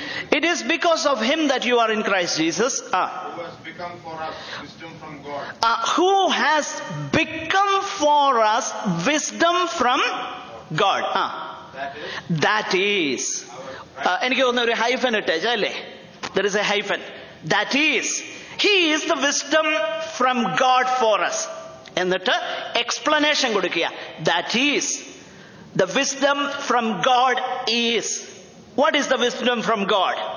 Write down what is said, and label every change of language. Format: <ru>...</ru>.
<en>It is because of him that you are in Christ Jesus. Who has become for us wisdom from God. Who has become for us wisdom from God. That is.</en> <ml>എനിക്ക് തോന്നുന്ന ഒരു hyphen ഇട്ടേച്ച അല്ലേ?</ml> <en>There is a hyphen. That is. He is the wisdom from God for us.</en> <ml>എന്നിട്ട് explanation കൊടുക്കുക.</ml> <en>That is. The wisdom from God is. What is the wisdom from God?</en>